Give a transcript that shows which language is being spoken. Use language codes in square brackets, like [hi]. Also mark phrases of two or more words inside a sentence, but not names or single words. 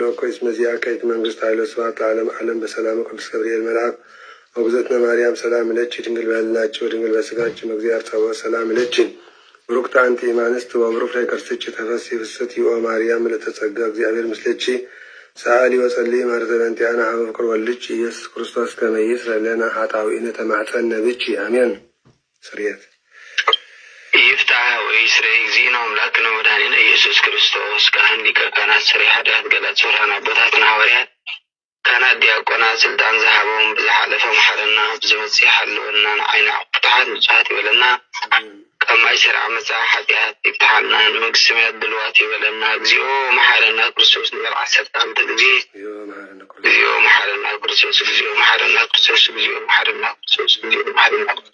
[gez] እኮ እስመ ዚአከ ይእቲ መንግሥት ኃይለ ስብሐት ለዓለመ ዓለም በሰላም ቅዱስ ገብርኤል መልአክ ወግዝእትነ ማርያም ሰላም ለኪ ድንግል በሕሊናኪ ወድንግል በሥጋኪ እግዚአብሔር ጸባኦት ሰላም ለኪ ብሩክት አንቲ እማንስት ወብሩክ ፍሬ ከርሥኪ ተፈሥሒ ፍስሕት ኦ ማርያም ምልዕተ ጸጋ እግዚአብሔር ምስለኪ ሰአሊ ወጸልይ ማርያም ዘበንቲአነ ሀበ ፍቅር ወልድኪ ኢየሱስ ክርስቶስ ከመ ይስረይ ለነ ኃጣውኢነ ተማኅፀነ ብኪ አሜን። ስርየት [ti] ይፍታሕ [gez] ወይስረይ እግዚእነ አምላክነ መድኃኒነ ኢየሱስ ክርስቶስ [ti] ካህን ሊቀ ካህናት ሰሪሕ ኃጢአት ገላጽ ሱራን አቦታትን ሐዋርያት ካህናት ዲያቆናት ስልጣን ዝሃቦም ብዝሓለፈ መሐረና ብዝመጽእ ሓልወና ንዓይነ ፍትሓት ንጹሓት ይበለና ቀማይ ሸርዓ መጽአ ኃጢአት ይፍታሐልና ንመንግሥተ ሰማያት ብልዋት ይበለና [gez] እግዚኦ መሐረና ክርስቶስ [ti] ንበል 11 ጊዜ [gez] እግዚኦ መሐረና ክርስቶስ እግዚኦ መሐረና [ti] ክርስቶስ እግዚኦ መሐረና ክርስቶስ እግዚኦ መሐረና